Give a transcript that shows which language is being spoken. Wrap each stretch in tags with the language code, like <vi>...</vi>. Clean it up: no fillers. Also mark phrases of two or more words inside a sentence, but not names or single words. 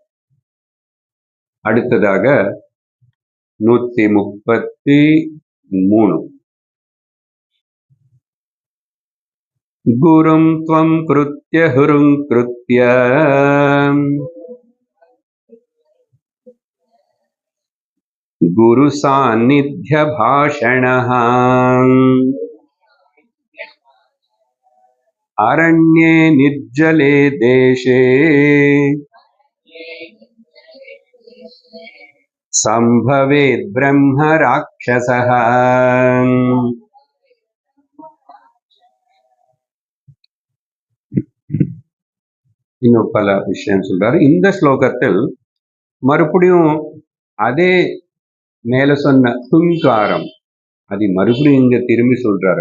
<sa>அடுத்ததாக 133 गुरुं त्वं कृत्य हुरुं कृत्य गुरुसान्निध्यभाषणः अरण्ये निर्जले देशे संभवेत् ब्रह्म राक्षसः.</sa> <ta>இன்னும் பல விஷயம் சொல்றாரு. இந்த ஸ்லோகத்தில் மறுபடியும் அதே மேல சொன்ன ஹுங்காரம் அது மறுபடியும் இங்க திரும்பி சொல்றாரு.</ta>